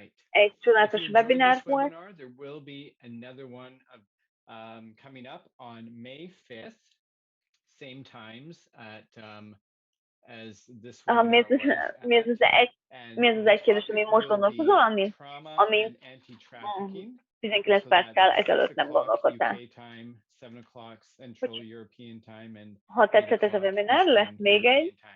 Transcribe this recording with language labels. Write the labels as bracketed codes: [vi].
[hu] Egy csodálatos webinár volt. [en] There will be another one coming up on May 5th, same times at as this webinar was. [hu] Mi az egy kérdés, ami most gondolkozol, ami 19 perccel ezelőtt nem gondolkodtál. Ha tetszett ez a webinar, lesz még egy.